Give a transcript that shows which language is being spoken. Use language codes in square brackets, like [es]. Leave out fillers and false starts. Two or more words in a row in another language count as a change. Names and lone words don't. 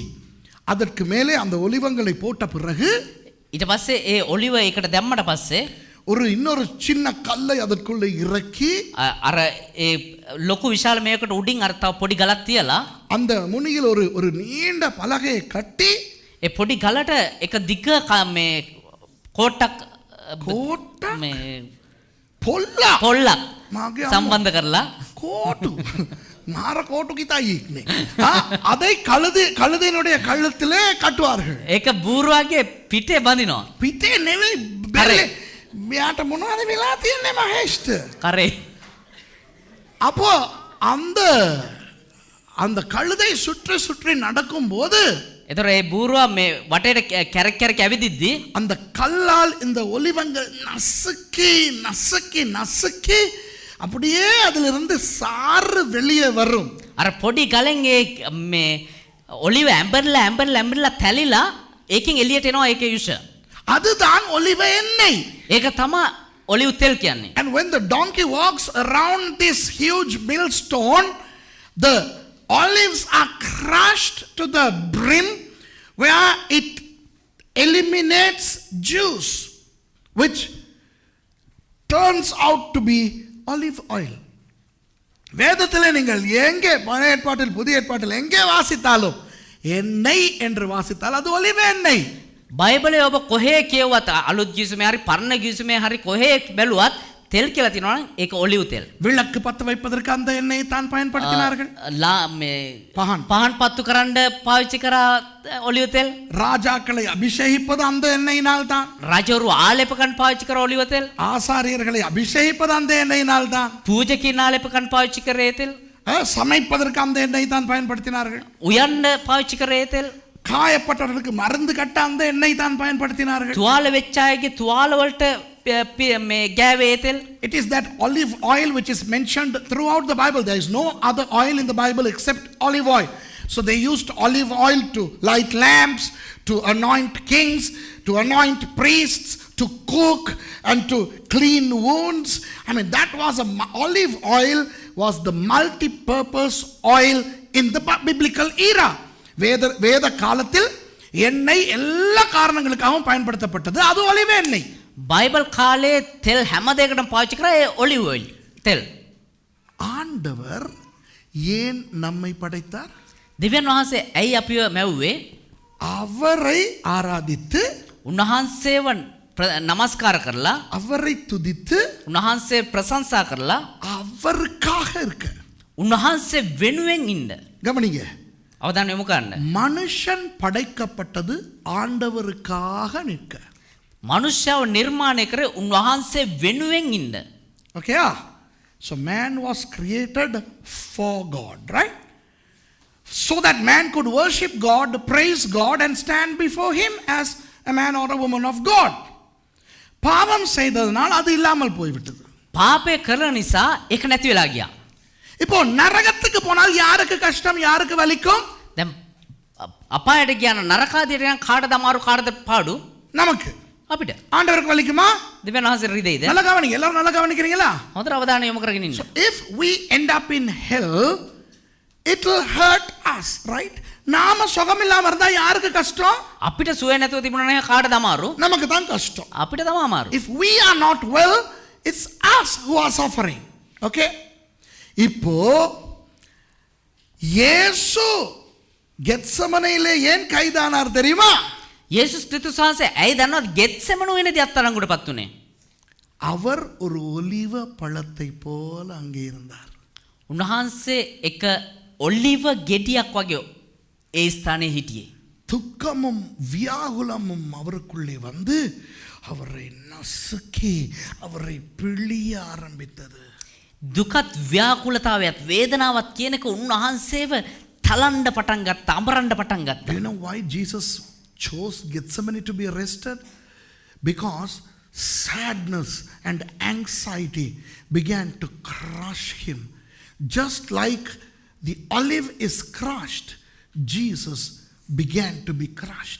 [ta] அதற்கு மேலே அந்த ஒலிவங்களை போட்ட பிறகு [si] ඊට පස්සේ ඒ ඔලිව එකට දැම්මට පස්සේ [ta] ஒரு இன்னொரு சின்ன கல்லை அதற்குள்ள இறக்கி [si] අර ඒ ලොකු විශාල මේකට උඩින් අර තව පොඩි ගලක් තියලා [ta] அந்த முனியில் ஒரு நீண்ட பலகையை கட்டி [si] ඒ පොඩි ගලට එක දිග මේ කෝට්ටක් මේ පොල්ලක් සම්බන්ධ කරලා [ta] கோட்டு மாற கோட்டு கிதாயிக்னே அதை கழுதையினுடைய கழுத்திலே கட்டுவார்கள். [si] ඒක බූරුවාගේ පිටේ බඳිනවා. පිටේ නෙවෙයි බැලේ. මෙයාට මොනවද වෙලා තියන්නේ මහේෂ්ට? කරේ. [ta] அப்போ அந்த கழுதை சுற்றி நடக்கும்போது [si] එතකොට ඒ බූරුවා මේ වටේට කැරක් ඇවිදිද්දි [ta] அந்த கல்லால் இந்த ஒலிவங்கள் நசுக்கி அப்படியே அதிலிருந்து சாறு வெளியே வரும். [si] අර පොඩි ගලෙන් ඒ මේ ඔලිව ඇඹරලා තැලිලා ඒකෙන් එළියට එනවා ඒකේ යුෂ. [ta] அதுதான் ஒலிவ எண்ணெய். [si] ඒක තමයි ඔලිව් තෙල් කියන්නේ. [en] And when the donkey walks around this huge millstone, the olives are crushed to the brim where it eliminates juice, which turns out to be olive oil. [ta] வேதத்திலே நீங்கள் எங்கே பழைய ஏற்பாட்டில் புதிய ஏற்பாட்டில் எங்கே வாசித்தாலும் எண்ணெய் என்று வாசித்தால் அது ஒலிவ எண்ணெய். [si] බයිබලයේ ඔබ කොහේ කියවුවත් අලුත් ගිවිසුමේ හරි පරණ ගිවිසුමේ හරි කොහේ බැලුවත් තෙල් කියලා තියෙනවා නම් ඒක ඔලිව් තෙල්. [ta] விளக்கு பத்த வைப்பதற்கு அந்த எண்ணெயை தான் பயன்படுத்தினார்கள். [si] පහන් පත්තු කරන්න පාවිච්චි කරා ඔලිව් තෙල්. [ta] ராஜாக்களை அபிஷேகிப்பது அந்த எண்ணெயினால் தான். [si] රජවරු ආලේපකන් පාවිච්චි කරා ඔලිව් තෙල්. [ta] ஆசாரியர்களை அபிஷேகிப்பது அந்த எண்ணெயினால் தான். [si] පූජකින් ආලේපකන් පාවිච්චි කරේ තෙල්. [ta] சமைப்பதற்கு அந்த எண்ணெயை தான் பயன்படுத்தினார்கள். [si] උයන්න පාවිච්චි කරේ තෙල්. [ta] காயப்பட்டவர்களுக்கு மருந்து கட்ட அந்த எண்ணெய் தான் பயன்படுத்தினார்கள். [si] තුවාල වෙච්ච අයගේ තුවාල වලට මේ ගෑවේ තෙල්. [en] It is that olive oil which is mentioned throughout the Bible. There is no other oil in the Bible except olive oil. So they used olive oil to light lamps, to anoint kings, to anoint priests, to cook and to clean wounds. I mean, that was olive oil was the multi-purpose oil in the biblical era. [ta] வேத காலத்தில் எண்ணெய் எல்லா காரணங்களுக்காகவும் பயன்படுத்தப்பட்டது. அது ஒலிவ எண்ணெய். [si] බයිබල් කාලේ තෙල් හැම දෙයකටම පාවිච්චි කරා ඒ [en] olive oil [si] තෙල්. [ta] ஆண்டவர் ஏன் நம்மை படைத்தார்? [si] දෙවියන් වහන්සේ ඇයි අපිව මැව්වේ? [ta] அவரை ஆராதித்து [si] උන්වහන්සේව නමස්කාර කරලා [ta] அவரை துதித்து [si] උන්වහන්සේ ප්‍රශංසා කරලා [ta] அவருக்காக இருக்க. [si] උන්වහන්සේ වෙනුවෙන් ඉන්න. [ta] கவனிங்க. [si] අවධානය යොමු කරන්න. [ta] மனுஷன் படைக்கப்பட்டது ஆண்டவருக்காக நிற்க. [si] මනුෂ්‍යව නිර්මාණය කරේ උන්වහන්සේ වෙනුවෙන් ඉන්න. [en] Okay? So man was created for God, right? So that man could worship God, praise God and stand before him as a man or a woman of God. [ta] பாவம் செய்ததனால் அது இல்லாமல் போய்விட்டது. [si] පාපය කරන නිසා ඒක නැති වෙලා ගියා. [ta] இப்போ நரகத்துக்கு போனால் யாருக்கு கஷ்டம், யாருக்கு வலிக்கும்? [si] දැන් අපායට ගියා නම් නරකාදියට යන කාටද අමාරු කාටද පාඩු? [ta] நமக்கு. [si] අපිට. [ta] ஆண்டவருக்கு வலிக்குமா? [si] දෙවියන් වහන්සේ රිදෙයිද? [ta] நல்லா கவனிங்க. எல்லாரும் நல்லா கவனிக்கிறீங்களா? [si] හොඳට අවධානය යොමු කරගෙන ඉන්න. [en] So if we end up in hell, it will hurt us, right? [ta] நாம சுகம் இல்லாம இருந்தா யாருக்கு கஷ்டம்? [si] අපිට සුවය නැතුව තිබුණා නම් කාටද අමාරු? [ta] நமக்கு தான் கஷ்டம். [si] අපිට තමයි අමාරු. [en] If we are not well, it's us who are suffering. Okay? [ta] இப்போ இயேசு கெத்செமனேயிலே ஏன் கைதானார் தெரியுமா? [si] යේසුස් ක්‍රිස්තුස් වහන්සේ ඇයි දන්නවද ගෙත්සෙමනුවේදී අත්අඩංගුවටපත් උනේ? [ta] அவர் ஒரு ஒலிவ பழத்தை போல அங்கே இருந்தார். [si] උන්වහන්සේ එක ඔලිව ගෙඩියක් වගේ ඒ ස්ථානයේ හිටියේ. [ta] துக்கமும் வியாகுலமும் அவருக்குள்ளே வந்து அவரை நசுக்கி அவரை பிழிய ஆரம்பித்தது. [si] දුකත් ව්‍යාකුලතාවයත් වේදනාවත් කියනක උන්වහන්සේව තලන්න පටන් ගත්තා, අඹරන්න පටන් ගත්තා. [en] Do you know why Jesus chose Gethsemane to be arrested? Because sadness and anxiety began to crush him. Just like the olive is crushed, Jesus began to be crushed.